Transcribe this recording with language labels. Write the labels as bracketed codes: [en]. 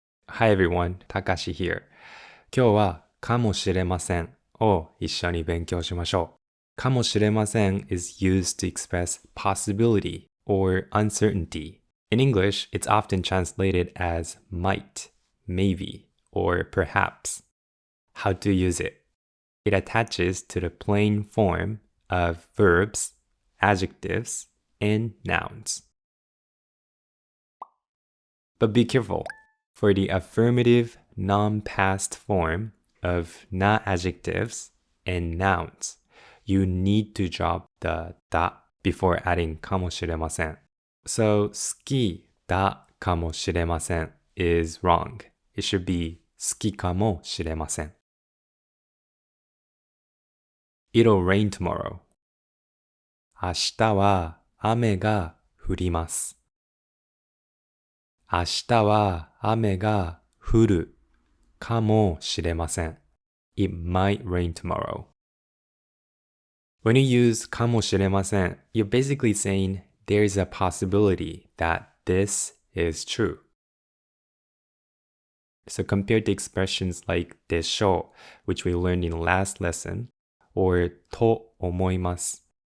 [en] Hi everyone, Takashi here. [ja] 今日はかもしれませんを一緒に勉強しましょう。 [en] かもしれません is used to express possibility or uncertainty. In English, it's often translated as might, maybe, or perhaps. How to use it? It attaches to the plain form of verbs, adjectives, and nouns. But be careful. For the affirmative non-past form of not adjectives and nouns, you need to drop the da before adding かもしれません. So, [ja] 好きだかもしれません [en] is wrong. It should be [ja] 好きかもしれません. [en] It'll rain tomorrow. [ja] 明日は雨が降ります。明日は雨が降るかもしれません。 [en] It might rain tomorrow. When you use かもしれません, you're basically saying there's a possibility that this is true. So compared to expressions like でしょう, which we learned in the last lesson, or と思います.